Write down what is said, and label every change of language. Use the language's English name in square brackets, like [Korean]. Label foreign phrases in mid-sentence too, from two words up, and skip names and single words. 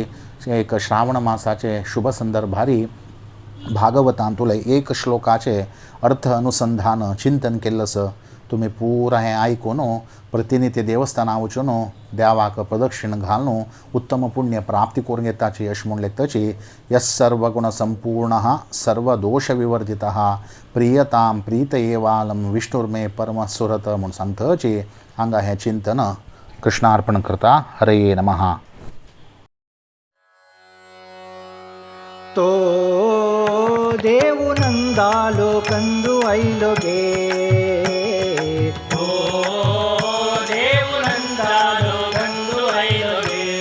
[Konkani] एक श्रावण मासाचे शुभ संदर्भारी भागवतांतुले एक श्लोकाचे अर्थ अनुसंधान चिंतन केल्लें आसा तुमी पुरा हें आयकून प्रतिनित्य देवस्थानां वचून देवाक प्रदक्षिण घालून उत्तम पुण्य प्राप्ती करून घेताची अशें म्हूण लेखताची [Sanskrit] यस सर्वगुण संपूर्णः सर्वदोष विवर्जितः प्रियतां प्रीत एवालं विष्णुर्मे परम सुरत [Konkani] म्हूण सांगतची हांगा हें चिंतन कृष्णार्पण करता [Sanskrit] हरे नमः [Konkani] तो देवु नंदालो कंदु ऐलोगे ओ देवु नंदालो कंदु ऐलोगे